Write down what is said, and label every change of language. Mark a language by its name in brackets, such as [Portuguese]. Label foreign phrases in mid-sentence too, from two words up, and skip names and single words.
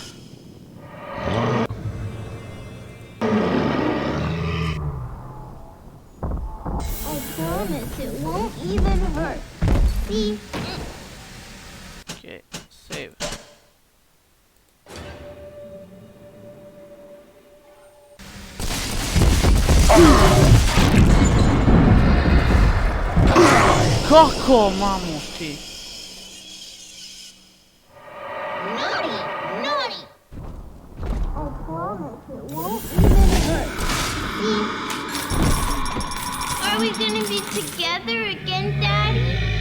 [English] I promise it won't even hurt. See? Okay, save. [Serbian] Kako, mamu ti? [English] Are we gonna be together again, Daddy?